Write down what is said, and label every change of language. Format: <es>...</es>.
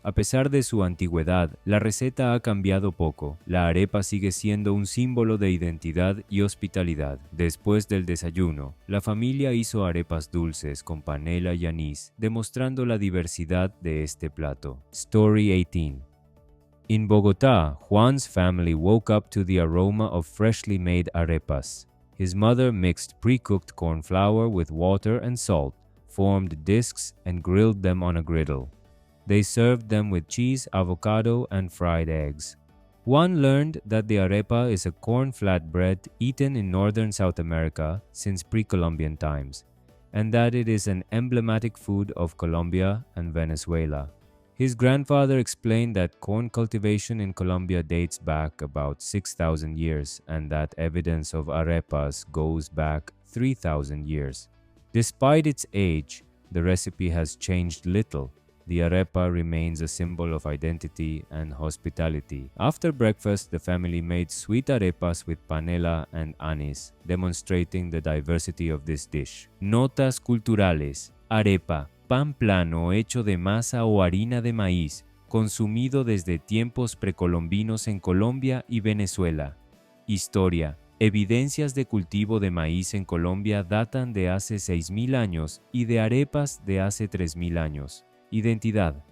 <es>A pesar de su antigüedad, la receta ha cambiado poco. La arepa sigue siendo un símbolo de identidad y hospitalidad. Después del desayuno, la familia hizo arepas dulces con panela y anís, demostrando la diversidad de este plato.</es> <en>Story 18. In Bogotá, Juan's family woke up to the aroma of freshly made arepas. His mother mixed pre-cooked corn flour with water and salt, formed discs, and grilled them on a griddle. They served them with cheese, avocado, and fried eggs. Juan learned that the arepa is a corn flatbread eaten in northern South America since pre-Columbian times, and that it is an emblematic food of Colombia and Venezuela. His grandfather explained that corn cultivation in Colombia dates back about 6,000 years and that evidence of arepas goes back 3,000 years. Despite its age, the recipe has changed little. The arepa remains a symbol of identity and hospitality. After breakfast, the family made sweet arepas with panela and anís, demonstrating the diversity of this dish.</en> <es>Notas culturales. Arepa. Pan plano hecho de masa o harina de maíz, consumido desde tiempos precolombinos en Colombia y Venezuela. Historia. Evidencias de cultivo de maíz en Colombia datan de hace 6.000 años y de arepas de hace 3.000 años. Identidad.</es>